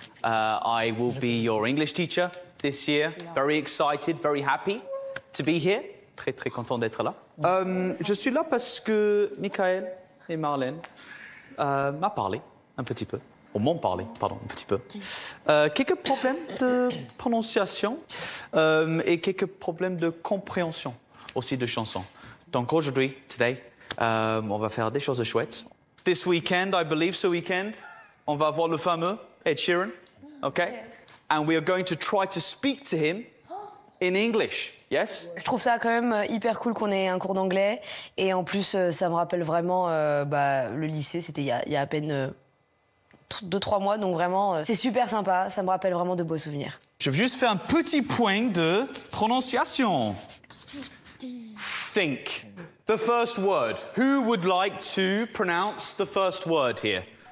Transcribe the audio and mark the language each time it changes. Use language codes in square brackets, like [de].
[en] I will be your English teacher this year. Very excited, very happy to be here. [fr] Très, très content d'être là. Je suis là parce que Michael et Marlène m'ont parlé un petit peu. Ou m'ont parlé, pardon, un petit peu. Quelques problèmes de prononciation et quelques problèmes de compréhension. aussi de chansons. Donc aujourd'hui, [en] today, [fr] on va faire des choses chouettes. [en] This weekend, I believe, [fr] ce weekend, on va voir le fameux Ed Sheeran, okay? [en] And we are going to try to speak to him in English. Yes? [fr] Je trouve ça quand même hyper cool qu'on ait un cours d'anglais. Et en plus, ça me rappelle vraiment le lycée. C'était il y a à peine 2-3 mois. Donc vraiment, c'est super sympa. Ça me rappelle vraiment de beaux souvenirs. Je vais juste faire un petit point de prononciation. [en] Think. The first word. Who would like to pronounce the first word here?